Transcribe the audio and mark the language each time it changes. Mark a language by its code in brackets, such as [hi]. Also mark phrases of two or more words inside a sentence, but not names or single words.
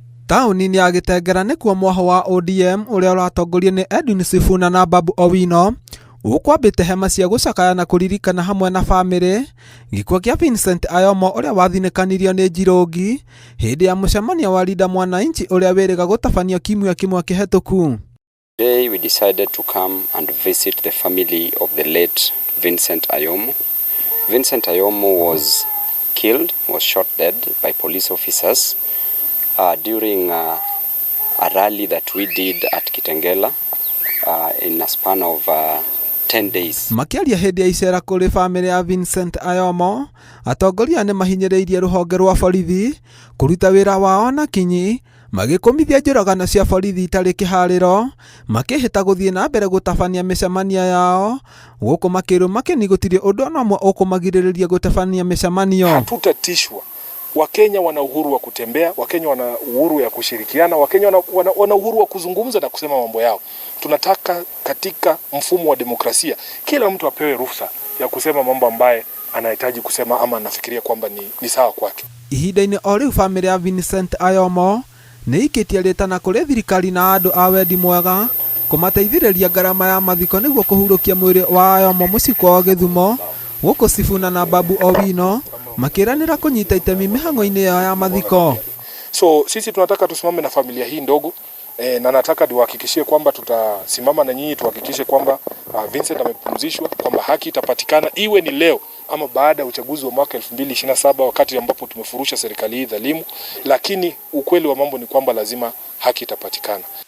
[ki] Taũni-inĩ ya Gĩtengera nĩkuo mwaho wa ODM ũrĩa ũratongorio nĩ Edwin SIFUNA na BABU Owino ũkwambĩte hema cia gũcakaya na kũririkana hamwe na bamĩrĩ gĩkuũ kĩa Vincent Ayomo ũrĩa wathinĩkanirio nĩ njirũngi hĩndĩ ya mũcemanio wa Linda Mwananchi ũrĩa wĩrĩga gũtabanio kiumia kĩmwe kĩhetũku. [en] Today we decided to come and visit the family of the late Vincent Ayomo. Vincent Ayomo was shot dead by police officers during a rally that we did at Kitengela in a span of 10 days. [ki] Makiaria hĩndĩ ya icera kũrĩ bamĩrĩ ya Vincent Ayomo, atongoria nĩ mahinyĩrĩirie rũhonge rwa borithi kũruta wĩra wao na kinyi magĩkũmithia njũragano cia borithi itarĩ kĩharĩro, makĩhĩta gũthiĩ na mbere gũtabania mĩcemanio yao, gũkũ makĩrwo makĩni gũtirĩ ũndũ ona ũmwe ũkũmagirĩrĩria gũtabania mĩcemanio. [sw] Hatutatishwa. Wakenya wana uhuru wa kutembea, Wakenya wana uhuru ya kushirikiana, Wakenya wana uhuru wa kuzungumza na kusema mambo yao. Tunataka katika mfumo wa demokrasia kila mtu apewe ruhusa ya kusema mambo ambaye anahitaji kusema ama anafikiria kwamba ni sawa kwake. [ki] Ihinda-inĩ o rĩu bamĩrĩ ya Vincent Ayomo nĩ ikĩtie rĩtana kũrĩ thirikari na andũ a wendi mwega kũmateithĩrĩria ngarama ya mathiko nĩguo kũhurũkia mwĩrĩ wa Ayomo mũciĩ kwao Gĩthumo, gũkũ SIFUNA na BABU Owino makiranira kunyita itemi mihang'o-inĩ ya mathiko. [sw] So sisi tunataka tusimame na familia hii ndogo na nataka niwahakikishie kwamba tutasimama na nyinyi, tuhakikishe kwamba Vincent amepumzishwa, kwamba haki itapatikana, iwe ni leo ama baada ya uchaguzi wa mwaka 2027 wakati ambapo tumefurusha serikali hii dhalimu, lakini ukweli wa mambo ni kwamba lazima haki itapatikana.